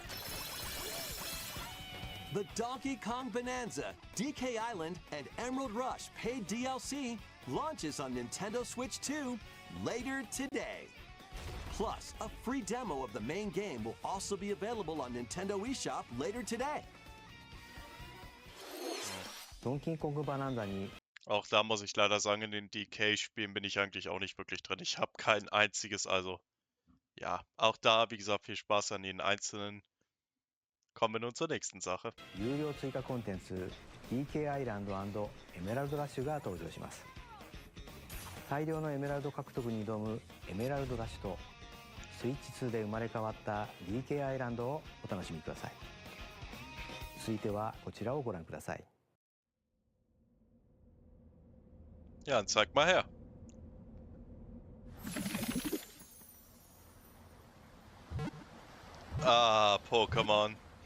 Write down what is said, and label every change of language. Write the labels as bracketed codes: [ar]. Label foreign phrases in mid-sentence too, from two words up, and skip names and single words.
[en] The Donkey Kong Bonanza, DK Island, and Emerald Rush paid DLC launches on Nintendo Switch 2 later today. Plus, a free demo of the main game will also be available on Nintendo eShop later today. [ja] Donkey Kong Bonanza に [de] Auch da muss ich leider sagen, in den DK-Spielen bin ich eigentlich auch nicht wirklich drin. Ich habe kein einziges, also ja, auch da, wie gesagt, viel Spaß an den Einzelnen. Kommen wir nun zur nächsten Sache. [ja] 有料追加コンテンツ DK アイランド&エメラルドラッシュが登場します。大量のエメラルド獲得に挑むエメラルドラッシュとスイッチ2で生まれ変わった DK アイランドをお楽しみください。続いてはこちらをご覧ください。 [de] Ja, dann zeig mal her. Ah, Pokémon.